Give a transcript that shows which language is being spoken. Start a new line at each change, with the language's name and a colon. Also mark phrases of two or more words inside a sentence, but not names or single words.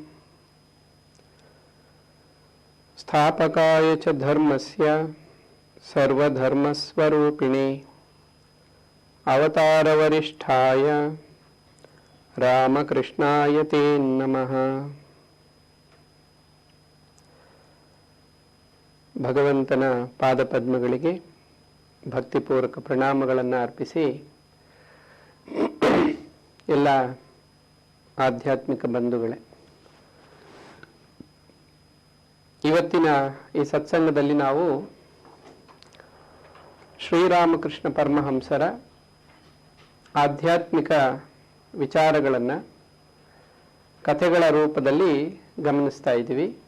Sanskrit: स्थापकाय च धर्मस्य सर्वधर्मस्वरूपिणे अवतारवरिष्ठाय रामकृष्णाय ते नमः।
Kannada: ಭಗವಂತನ ಪಾದಪದ್ಮಗಳಿಗೆ ಭಕ್ತಿಪೂರ್ವಕ ಪ್ರಣಾಮಗಳನ್ನು ಅರ್ಪಿಸಿ ಎಲ್ಲ ಆಧ್ಯಾತ್ಮಿಕ ಬಂಧುಗಳೇ, ಇವತ್ತಿನ ಈ ಸತ್ಸಂಗದಲ್ಲಿ ನಾವು ಶ್ರೀರಾಮಕೃಷ್ಣ ಪರಮಹಂಸರ ಆಧ್ಯಾತ್ಮಿಕ ವಿಚಾರಗಳನ್ನು ಕಥೆಗಳ ರೂಪದಲ್ಲಿ ಗಮನಿಸ್ತಾ ಇದ್ದೀವಿ.